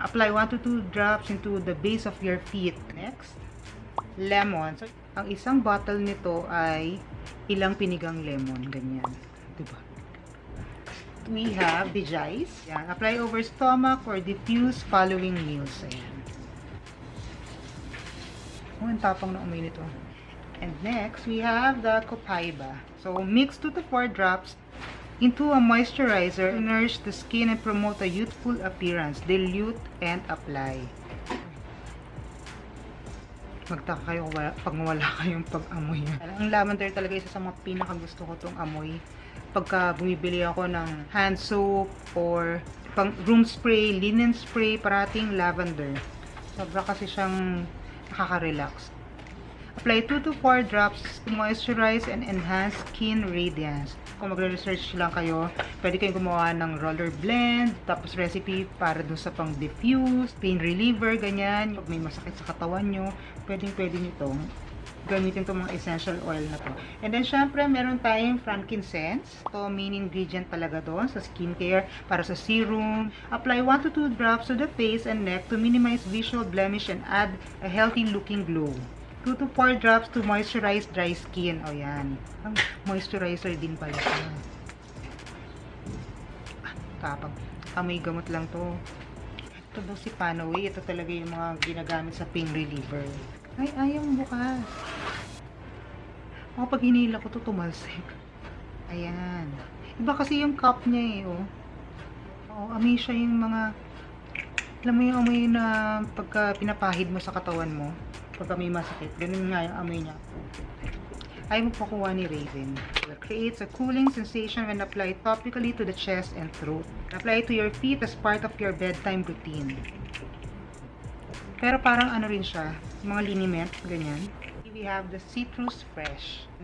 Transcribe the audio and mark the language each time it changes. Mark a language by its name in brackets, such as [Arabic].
[English] Apply 1 to 2 drops into the base of your feet. Next, lemon. [Filipino] So, ang isang bottle nito ay ilang pinigang lemon, ganyan. 'Di ba? [English] We have DIARIES. Yan. Apply over stomach or diffuse following meals. [Filipino] Ayan. Oh, ang tapang na amoy nito. [English] And next, we have the copaiba. So, mix 2 to 4 drops into a moisturizer to nourish the skin and promote a youthful appearance. Dilute and apply. [Filipino] Magtaka kayo pag wala kayong pag-amoy. Ang lavender talaga isa sa mga pinakagusto ko itong amoy. Pagka bumibili ako ng hand soap or pang room spray, linen spray, parating lavender. Sobra kasi siyang nakaka-relax. [English] Apply 2 to 4 drops to moisturize and enhance skin radiance. [Filipino] Kung magre-research lang kayo, pwede kayong gumawa ng roller blend, tapos recipe para dun sa pang diffuse, pain reliever, ganyan. Pag may masakit sa katawan nyo, pwede nyo itong gamitin itong mga essential oil na to. And then, syempre, meron tayong frankincense. Ito, main ingredient talaga doon sa skincare, para sa serum. [English] Apply 1 to 2 drops to the face and neck to minimize visual blemish and add a healthy looking glow. 2 to 4 drops to moisturize dry skin. O, yan. [Filipino] Ang moisturizer din pala siya. Tapang. Amoy gamot lang to. Ito daw si Panaway. Ito talaga yung mga ginagamit sa pain reliever. Ay, ayaw bukas. Pag hinila ko to, tumalsik. Ayan. Iba kasi yung cup niya eh, oh. Oo, amoy siya yung mga, alam mo yung amoy na pagka pinapahid mo sa katawan mo, pagka may masakit. Ganun nga yung amoy niya. Ayaw mo pakuha ni Raven. [English] It creates a cooling sensation when applied topically to the chest and throat. Apply it to your feet as part of your bedtime routine. [Filipino] Pero parang ano rin siya, mga liniment, ganyan. [English] We have the citrus fresh.